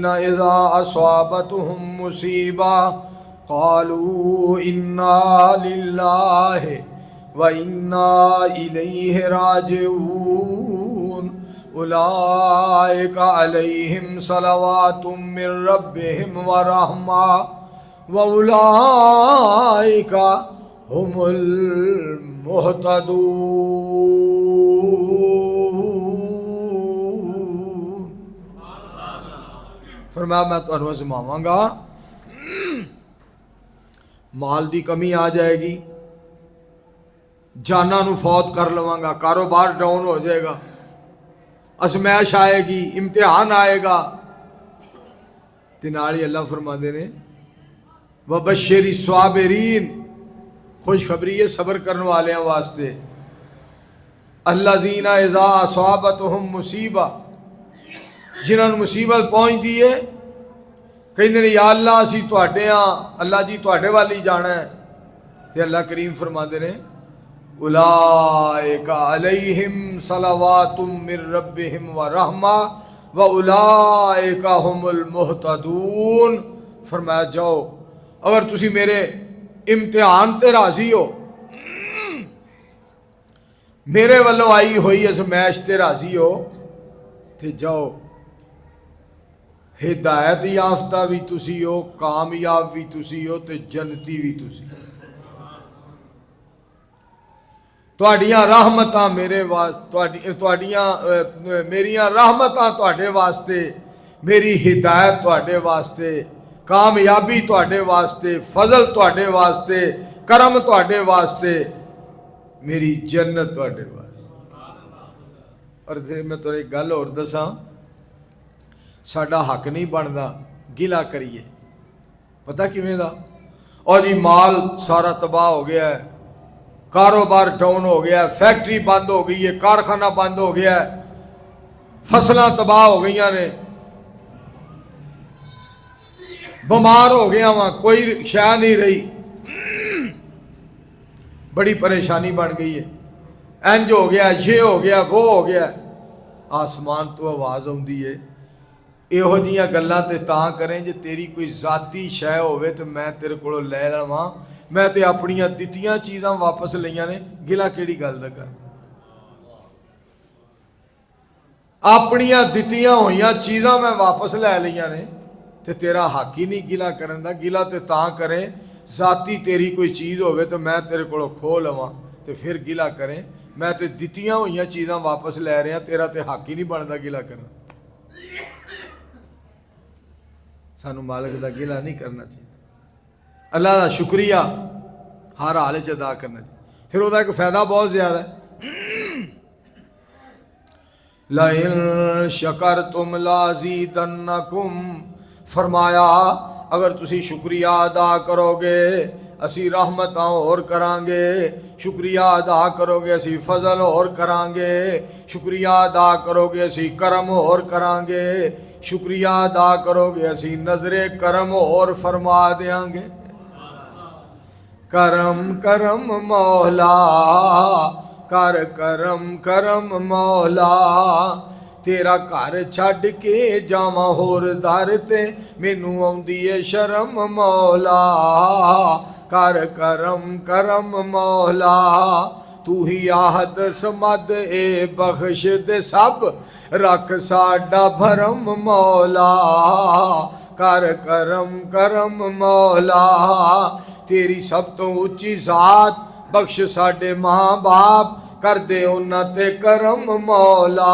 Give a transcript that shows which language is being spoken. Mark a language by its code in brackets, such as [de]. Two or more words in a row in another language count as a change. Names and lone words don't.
[ar] إِذَا أَصَابَتْهُم مُّصِيبَةٌ قَالُوا إِنَّا لِلَّهِ وَإِنَّا إِلَيْهِ رَاجِعُونَ أُولَئِكَ عَلَيْهِمْ صَلَوَاتٌ مِّن رَّبِّهِمْ وَرَحْمَةٌ وَأُولَئِكَ هُمُ الْمُهْتَدُونَ۔ [pa] فرمایا میں تمہیں آزماواں گا، مال دی کمی آ جائے گی، جاناں نو فوت کر لواں گا، کاروبار ڈاؤن ہو جائے گا، ازمائش آئے گی، امتحان آئے گا، تے نال ہی اللہ فرماندے نے وَبَشِّرِ الصَّابِرِينَ، خوشخبری ہے صبر کرنے والوں واسطے، [ar] الَّذِينَ إِذَا أَصَابَتْهُم مُّصِیبَةٌ، [pa] جنہاں نوں مصیبت پہنچ دی ہے کہندے نے یا اللہ اسی تواڈے ہاں، اللہ جی تواڈے وال ہی جانا ہے، تے اللہ کریم فرماندے نے [ar] اولئک علیہم صلوات من ربہم ورحمہ واولئک هم المہتدون۔ [pa] فرمایا جاؤ اگر تسی میرے امتحان تے راضی ہو، میرے والوں آئی ہوئی ازمائش تے راضی ہو، تے جاؤ ہدایت یافتہ بھی تسی ہو، کامیاب بھی تسی ہو، تے جنتی بھی تسی ہو۔ تواڈیاں رحمتاں میرے میریاں رحمتاں تواڈے واسطے، میری ہدایت تواڈے واسطے، کامیابی تواڈے واسطے، فضل تواڈے واسطے، کرم تواڈے واسطے، میری جنت تواڈے واسطے۔ اور میں تمہیں ایک گل اور دساں، ساڈا حق نہیں بنتا گلا کریے، پتہ کیویں دا؟ اور جی مال سارا تباہ ہو گیا ہے، کاروبار ڈاؤن ہو گیا ہے، فیکٹری بند ہو گئی ہے، کارخانہ بند ہو گیا ہے، فصلاں تباہ ہو گئی نے، بیمار ہو گیا وہاں، کوئی شے نہیں رہی، بڑی پریشانی بن گئی ہے، انج ہو گیا، یہ ہو گیا، وہ ہو گیا۔ آسمان تو آواز آتی ہے یہو جیاں گلاں تے تاں کریں جے تیری کوئی ذاتی شے ہوئے تو میں تیرے کولوں لے لواں، میں تے اپنیاں دتیاں چیزاں واپس لئیاں نے، گلا کیڑی گل دا کر؟ اپنیاں دتیاں ہوئیاں چیزاں میں واپس لے لئیاں نے، تے تیرا حق ہی نہیں گلا کرن دا۔ گلا تے تاں کریں ذاتی تیری کوئی چیز ہوئے تو میں تیرے کولوں کھو لواں تے پھر گلا کریں، میں تے دتیاں ہوئیاں چیزاں واپس لے رہے ہیں، تیرا تے حق ہی نہیں بندا گلا کرنا۔ سانو مالک دا گلا نہیں کرنا چاہیے۔ اللہ دا شکریہ ہر حال چ ادا کرنا چاہیے. [ur] پھر وہ ایک فائدہ بہت زیادہ ہے. [ar] لَإِن شَكَرْتُمْ لَأَزِيدَنَّكُمْ [pa] فرمایا اگر تسی شکریہ ادا کرو گے اسی رحمتاں اور کران گے, شکریہ ادا کرو گے اسی فضل اور کران گے, شکریہ ادا کرو گے اسی کرم اور کران گے, شکریہ ادا کرو گے اسی نظر کرم اور فرما دیاں گے. کرم کرم مولا کر کرم کرم مولا تیرا گھر چھڈ کے جاواں ہور در تے مینوں آوندی اے شرم مولا. کر کرم کرم مولا تو ہی آہد سمد اے بخش دے سب رکھ ساڈا بھرم مولا. کر کرم کرم مولا تیری سب تو اچھی ذات بخش ساڈے ماں باپ کر دے انہاں تے کرم مولا.